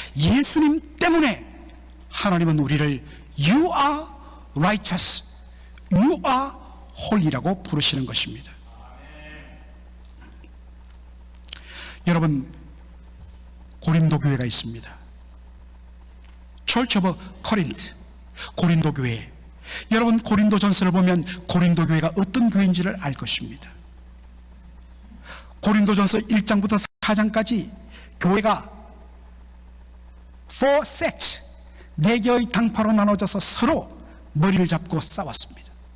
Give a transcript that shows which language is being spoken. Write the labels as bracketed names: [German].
[Korean] 예수님 때문에 하나님은 우리를 [English] You are righteous, You are holy [Korean] 라고 부르시는 것입니다. 여러분, 고린도 교회가 있습니다. [English] Church of Corinth, [Korean] 고린도 교회. 여러분, 고린도 전서를 보면 고린도 교회가 어떤 교회인지를 알 것입니다. 고린도 전서 1장부터 4장까지 교회가 [English] four sects, [Korean] 4개의 당파로 나눠져서 서로 머리를 잡고 싸웠습니다.